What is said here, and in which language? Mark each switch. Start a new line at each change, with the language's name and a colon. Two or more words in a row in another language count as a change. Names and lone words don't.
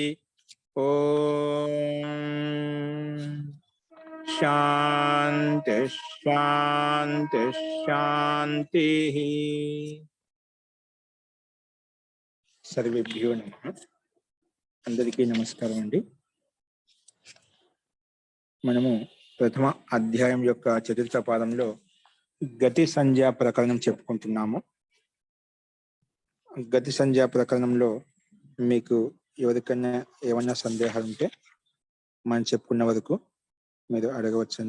Sanskrit: ओम शांति शांति शांति। सर्वेभ्यो नमः।
Telugu: అందరికీ నమస్కారం అండీ। మనము ప్రథమ అధ్యాయం యొక్క చతుర్థ పాదంలో గతి సంజ్ఞా ప్రకరణం చెప్పుకుంటున్నాము. గతి సంజ్ఞా ప్రకరణంలో మీకు ఎవరికైనా ఏమైనా సందేహాలు ఉంటే మనం చెప్పుకున్న వరకు మీరు అడగవచ్చండి.